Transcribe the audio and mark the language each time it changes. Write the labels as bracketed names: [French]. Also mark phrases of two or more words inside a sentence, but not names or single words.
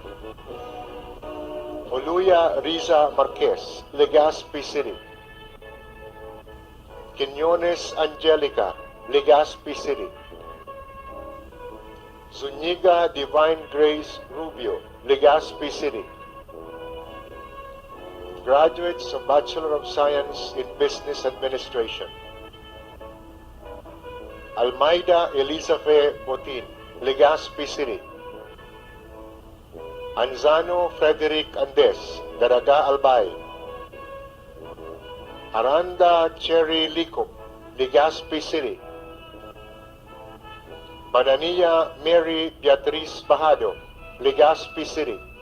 [English] Oluya Riza Marquez, Legazpi City. Quinones Angelica, Legazpi City. Zuniga Divine Grace Rubio, Legazpi City. Graduates of Bachelor of Science in Business Administration. Almeida Elizabeth Botin, Legazpi City. Anzano Frederick Andes, Daraga, Albay. Aranda Cherry Licop, Legazpi City. Banania Mary Beatriz Bajado, Legazpi City.